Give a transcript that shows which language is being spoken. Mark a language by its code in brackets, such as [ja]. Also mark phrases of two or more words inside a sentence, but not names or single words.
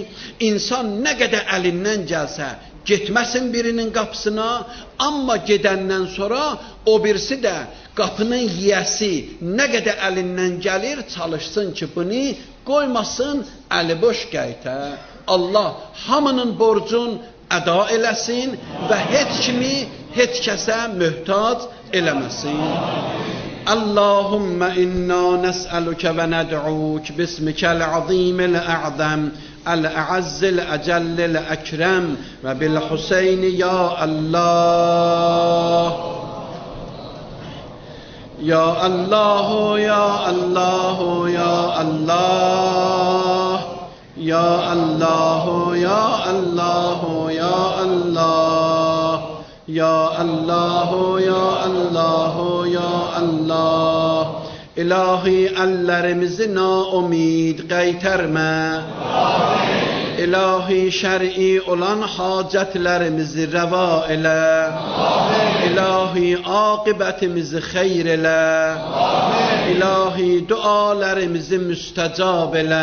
[az] İnsan nə qədər əlindən gəlsə, getməsin birinin qapısına, amma gedəndən sonra o birisi də qapının yiyəsi nə qədər əlindən gəlir, çalışsın ki, bunu qoymasın, əli boş qayıta. Allah hamının borcun əda eləsin və heç kimi, heç kəsə möhtac eləməsin. [ar] اللهم إنا نسألك وندعوك باسمك العظيم الأعظم الأعز الأجل الأكرم وبالحسين يا الله يا الله يا الله يا الله يا الله يا الله يا الله يا الله يا الله يا الله [az] İlahi əllərimizi naumid qaytarma. İlahi şər'i olan hacətlərimizi rəva elə. İlahi aqibətimizi xeyr elə. İlahi dualarimizi müstəcab elə.